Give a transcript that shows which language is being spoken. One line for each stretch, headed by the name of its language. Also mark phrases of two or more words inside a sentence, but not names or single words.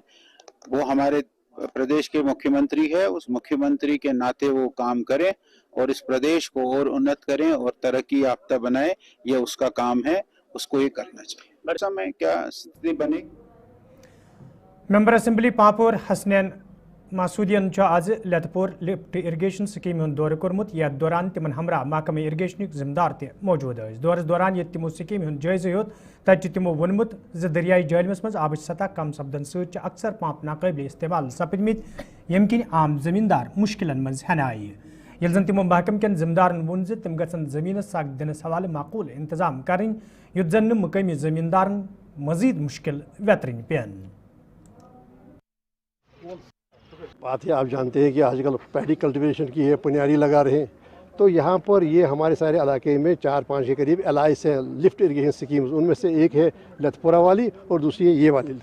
Hindi: वो हमारे प्रदेश के मुख्यमंत्री है, उस मुख्यमंत्री के नाते वो काम करें और इस प्रदेश को और उन्नत करें और तरक्की याफ्ता बनाए, ये उसका काम है, उसको ये करना चाहिए। समय क्या स्थिति बनेगी।
English: member assembly
Kashmiri: पांपोर हसनैन मासूदियन आज लतपुर
English: lift irrigation scheme
Kashmiri: हूं दौर कोर्मुत। यथ दौरान तिमन हमरा महकमे इरिगेशन जिम्मेदार ते मौजूद दौरस दौरान ये तिमो स्कीम हूं जायजे हेत तत तिमो वोनमुत ज दरियाई जहलमस मज आबच सतह कम सपदन सत अक्सर पंप नाकाबिल इस्तेमाल सपदमित यम किन आम जमींदार मुश्किलन मज हन आयि। यल जन तिमो महकम कन जिम्मेदारन वोन ज तिम गसन जमीन साग दिनस हवाले माकूल इंतजाम करें, युत जन मकामी जमींदारन मजीद मुश्किल वेतरन पेन।
Hindi: बात है, आप जानते हैं कि आजकल
English: paddy cultivation
Hindi: की है, पुनियारी लगा रहे हैं। तो यहाँ पर ये हमारे सारे इलाके में 4-5 के करीब LIS है,
English: lift irrigation schemes.
Hindi: उनमें से एक है लतपुरा वाली और दूसरी है ये वाली।